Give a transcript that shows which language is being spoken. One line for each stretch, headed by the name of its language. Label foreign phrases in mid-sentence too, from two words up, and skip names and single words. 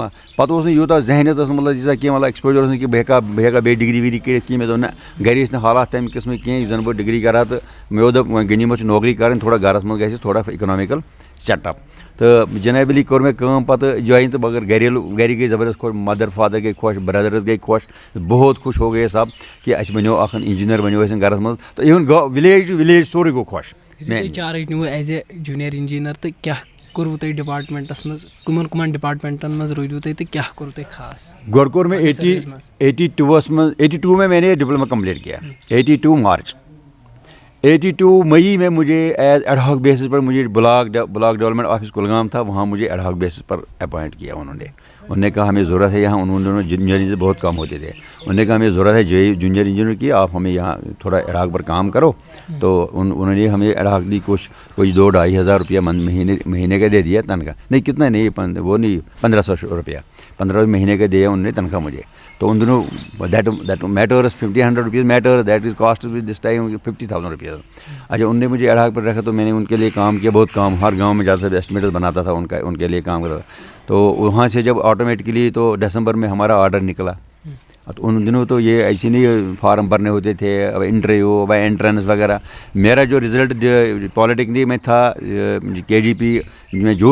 Kashmiri: پتہٕ اوس نہٕ یوٗتاہ ذہنیت ٲس نہٕ مطلب ییٖژاہ کینٛہہ مطلب ایٚکسپوجر اوس نہٕ کہِ بہٕ ہٮ۪کا بیٚیہِ ڈگری وگری کٔرِتھ کینٛہہ مےٚ دوٚپ نہ گرِ ٲسۍ نہٕ حالات تَمہِ قٕسمٕکۍ کینٛہہ یُس زن بہٕ ڈگری کرٕ ہا تہٕ مےٚ دوٚپ وۄنۍ گٔنِمٕژ چھِ نوکری کرٕنۍ تھوڑا گرس منٛز گژھِ تھوڑا
English: economical set up
Kashmiri: تہٕ جناب علی کوٚر مےٚ کٲم پتہٕ جویِن تہٕ مگر گرِ گٔے زبردست خۄش
English: mother father
Kashmiri: گٔے خۄش برٛدرٕز گٔے خۄش
Urdu: بہت خوش ہو گٔے سب
Kashmiri: کہِ اَسہِ بنیو اکھ اِنجیٖنر بنیو اَسہِ گرس منٛز تہٕ
English: even village to village
Kashmiri: سورُے گوٚو خۄش چارٕج نِوٕ
English: as a junior engineer
Kashmiri: تہٕ کیٛاہ کوٚروٕ تۄہہِ ڈِپاٹمنٹس منٛز کٕمن ڈِپاٹمنٹن منٛز روٗدوٕ تُہۍ تہٕ کیٛاہ کوٚروٕ تۄہہِ خاص گۄڈٕ کوٚر مےٚ 82 منٛز
Urdu: 82 میں نے
English: diploma complete
Urdu: کیا 82 مارچ 82 مئی میں مجھے
English: as ad hoc basis
Urdu: پر مجھے
English: block development office
Urdu: کلگام تھا وہاں مجھے
English: ad hoc basis
Urdu: پر اپوائنٹ کیا انہوں نے کہا ہمیں ضرورت ہے یہاں انہوں
English: junior engineer
Urdu: بہت کم ہوتے تھے انہوں نے کہا ہمیں ضرورت ہے
English: junior engineer
Urdu: کی آپ ہمیں یہاں تھوڑا
English: ad hoc
Urdu: پر کام کرو تو انہوں نے ہمیں
English: ad hoc
Urdu: دی کچھ کوئی 2-2.5 ہزار روپیہ مہینے کا دے دیا تنخواہ نہیں کتنا نہیں وہ نہیں 1500 روپیہ 15 مہینے کا دیا انہوں نے تنخواہ مجھے تو ان دنوں دیٹ
English: matters 1500 rupees matter that is cost with this time 50,000 rupees
Urdu: اچھا انہوں نے مجھے
English: ad hoc
Urdu: پر رکھا تو میں نے ان کے لیے کام کیا بہت کام ہر گاؤں میں جاتا تھا اسٹیمیٹر بناتا تھا ان کے لیے کام کرتا تو وہاں سے جب آٹومیٹکلی تو دسمبر میں ہمارا آرڈر نکلا تو ان دنوں تو یہ ایسے نہیں فارم بھرنے ہوتے تھے
English: interview by entrance
Urdu: وغیرہ میرا جو رزلٹ پالیٹیکنک میں تھا KGP میں جو